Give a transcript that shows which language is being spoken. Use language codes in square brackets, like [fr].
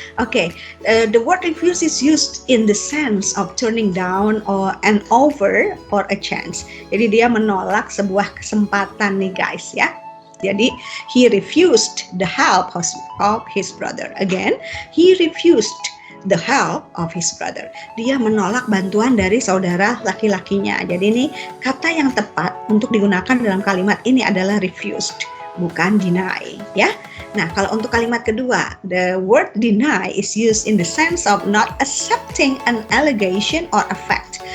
[en] Oke, the word refuse is used in the sense of turning down or an offer or a chance. [id] Jadi dia menolak sebuah kesempatan nih guys ya. [en] Jadi he refused the help of his brother. Again, he refused the help of his brother. [id] Dia menolak bantuan dari saudara laki-lakinya. Jadi ini kata yang tepat untuk digunakan dalam kalimat ini adalah refused, bukan deny ya. Nah, kalau untuk kalimat kedua, [en] the word deny is used in the sense of not accepting an allegation or a fact.